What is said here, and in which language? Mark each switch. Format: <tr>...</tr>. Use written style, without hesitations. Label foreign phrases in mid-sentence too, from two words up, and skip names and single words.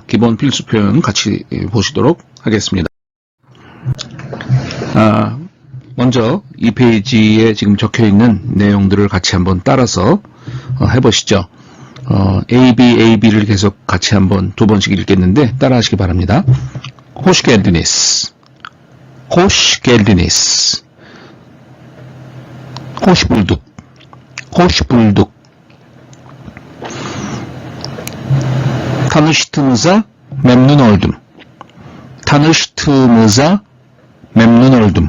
<ko>기본 필수 표현 같이 보시도록 하겠습니다. 먼저 이 페이지에 지금 적혀있는 내용들을 같이 한번 따라서 해보시죠. AB를 계속 같이 한번 두 번씩 읽겠는데 따라 하시기 바랍니다.</ko> <tr>Hoş geldiniz. Hoş geldiniz. Hoş bulduk. Hoş bulduk. Tanıştığımıza memnun oldum. Tanıştığımıza memnun oldum.</tr>